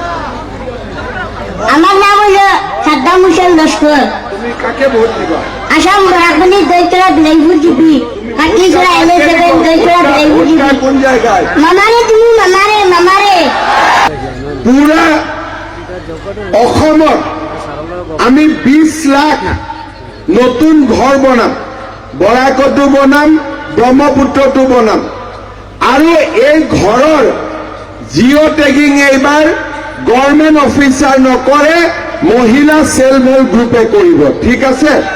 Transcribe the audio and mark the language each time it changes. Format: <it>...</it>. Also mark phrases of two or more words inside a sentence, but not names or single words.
<bn>আমার নাম হলো সাদ্দাম হোসেন লস্কর। তুমি কাকে ভোট দিবা? আসাম বরাকবলি দইতলা বিলাইপুর জিপি, কাটলিছড়া LA7 দইতলা বিলাইপুর জিপি। কোন জায়গায়? মামারে তুমি মামারে মামারে।</bn> <as>পুরা অসমত আমি 20 লাখ নতুন ঘৰ বনাম, বৰাকতো বনাম, ব্ৰহ্মপুত্ৰতো বনাম। আৰু এই ঘৰৰ</as> <en>geo tagging</en> <as>এইবাৰ</as> <en>government officer</en> <as>নকৰে, মহিলা</as> <en>self help group</en> <as>কৰিব, ঠিক আছে?</as>